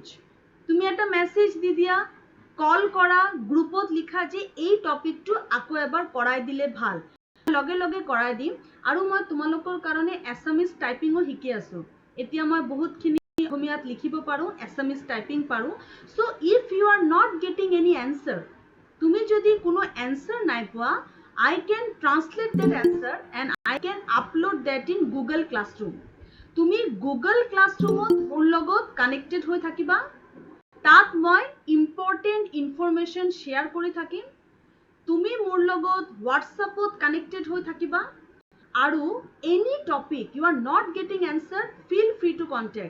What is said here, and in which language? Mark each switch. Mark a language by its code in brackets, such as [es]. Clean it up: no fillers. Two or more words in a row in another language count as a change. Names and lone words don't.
[as] তুমি এটা মেছেজ দি দিয়া, কল কৰা, গ্ৰুপত লিখা যে এই টপিকটো আকৌ এবাৰ কৰাই দিলে ভাল, লগে লগে কৰাই দিম। আৰু মই তোমালোকৰ কাৰণে এছামিজ টাইপিঙো শিকি আছো। এতিয়া মই বহুতখিনি অসমীয়াত লিখিব পাৰোঁ, এছামিজ টাইপিং পাৰোঁ। [en] so if you are not getting any answer, [as] তুমি যদি কোনো এনচাৰ নাই পোৱা, [en] I can translate that answer and I can upload that in Google Classroom. [as] তুমি Google Classroomত মোৰ লগত কানেক্টেড হৈ থাকিবা। তাত মই ইম্পৰ্টেণ্ট ইনফৰমেশ্যন শ্বেয়াৰ কৰি থাকিম। তুমি মোৰ লগত হোৱাটছআপত কানেক্টেড হৈ থাকিবা। [en] আৰু any topic you are not getting answer, feel free to contact.